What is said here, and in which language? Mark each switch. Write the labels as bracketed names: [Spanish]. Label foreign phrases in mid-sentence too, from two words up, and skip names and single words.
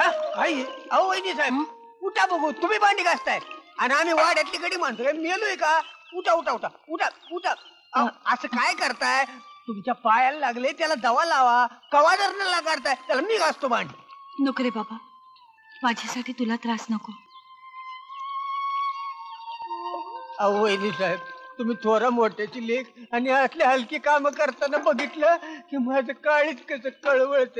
[Marathi] अहो वहिनी साहेब उठा बघू, तुम्ही भांडी घासताय आणि आम्ही वाड्यातली गडी माणसं काय मेलोय का? उठा उठा उठा उठा उठा. अहो, असं काय करताय? तुमच्या पायाला लागले, त्याला दवा लावा. कवा धरणाला काढताय त्याला, मी घासतो भांडी. नको रे बाबा, माझ्यासाठी तुला त्रास नको. अहो वहिनी साहेब, तुम्ही थोरा मोठ्याची लेख आणि असले हलकी काम करताना बघितलं की माझं काळीच कसं कळवळते.